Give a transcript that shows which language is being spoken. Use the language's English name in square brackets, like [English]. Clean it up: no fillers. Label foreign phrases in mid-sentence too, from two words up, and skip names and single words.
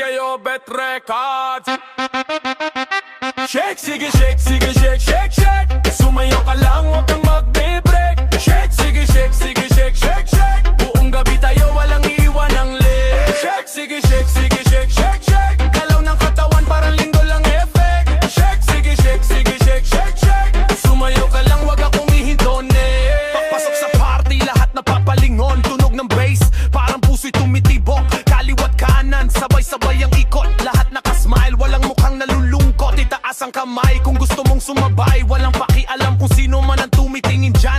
[English] Bet Records. Shake, sige, shake, sige, shake, shake, shake. [Filipino] Sumayaw ka lang, huwag kang magbe-break. [English] Shake, sige, shake, sige, shake, shake, shake. [Filipino] Buong gabi tayo, walang iwan ng leg. [English] Shake, sige, shake, sige, shake, shake, shake. [Filipino] Galaw ng katawan, parang linggo lang effect. [English] Shake, sige, shake, sige, shake, shake, shake. [Filipino] Sumayaw ka lang, huwag akong ihintone. Papasok sa party, lahat napapalingon. Tunog ng bass, parang puso'y tumitibok. Kaliwat kanan, sabay-sabay ang ikot. Lahat nakasmile, walang mukhang nalulungkot. Itaas ang kamay kung gusto mong sumabay. Walang pakialam kung sino man ang tumitingin dyan.